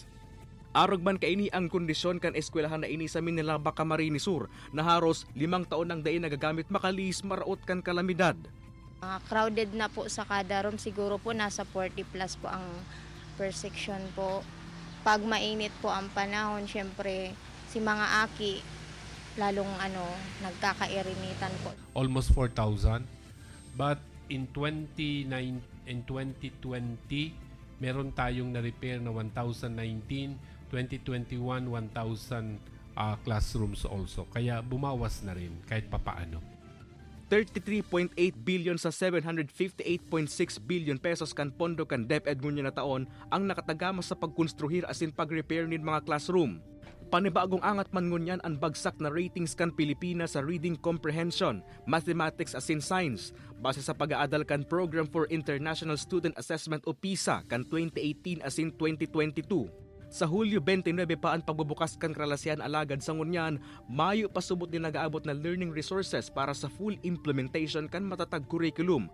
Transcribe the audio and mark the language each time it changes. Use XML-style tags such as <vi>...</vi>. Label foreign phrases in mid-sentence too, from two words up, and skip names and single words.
<bik>Arog man kaini ang kondisyon kan eskwelahan na ini sa Minilaba, Camarines Sur na haros 5 taon nang dai nagagamit makalis maraot kan kalamidad.</bik> <tl>Crowded na po sa kada room, siguro po nasa 40 plus po ang per section po. Pag mainit po ang panahon, syempre si mga aki lalong nagkakairinitan po.</tl> <en>Almost 4,000, but in 2020</en> <tl>meron tayong na-repair na</tl> <en>1,019, 2021 1,000 classrooms also.</en> <tl>Kaya bumawas na rin kahit papaano.</tl> <bik>33.8 billion sa 758.6 billion pesos kan pondo kan DepEd ngunyan na taon ang nakatagama sa pagkonstruhir asin pag-repair nin mga classroom. Panibagong angat man ngunyan ang bagsak na ratings kan Pilipinas sa</bik> <en>reading comprehension,</en> <bik>mathematics asin science base sa pag-aadal kan Program for International Student Assessment o PISA kan 2018 asin 2022. Sa Hulyo 29 pa ang pagbubukas kan kalasyan alagad sa ngunyan, Mayo pasubot din nag-aabot na</bik> <en>learning resources</en> <bik>para sa</bik> <en>full implementation</en> <bik>kan matatag curriculum.</bik>